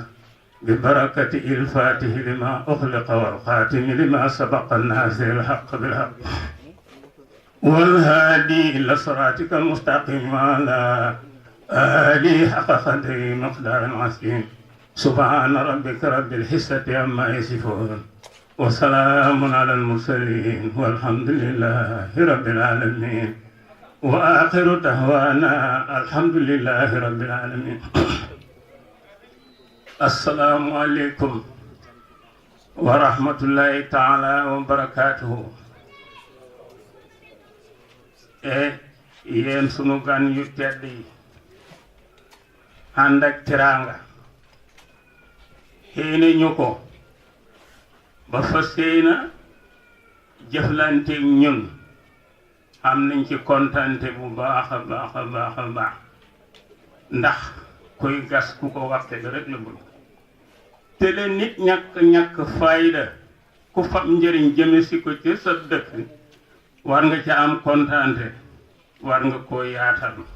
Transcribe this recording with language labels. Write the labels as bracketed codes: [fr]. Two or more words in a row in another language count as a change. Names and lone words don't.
[ar] ببركة الفاتح لما أخلق والخاتم لما سبق الناس الحق بالحق والهادي إلى صراطك المستقيم على آله حق قدره مقدار عظيم سبحان ربك رب العزة عما يصفون وسلام على المرسلين والحمد لله رب العالمين وآخر دعوانا الحمد لله رب العالمين. السلام عليكم ورحمة الله تعالى وبركاته. [wo] yéen sunu gan yu tedd yi ànd ak teraanga xéene ñu ko ba fas yéena jëflanteeg ñun am nañ ci kontante bu baax a baax a baax a baax ndax kuy gas ku ko waxte bi rek la bëgg te le nit ñàkk fayda ku fab njëriñ jëme si ko ci sa dëkk war nga ca am kontante war nga koo yaatal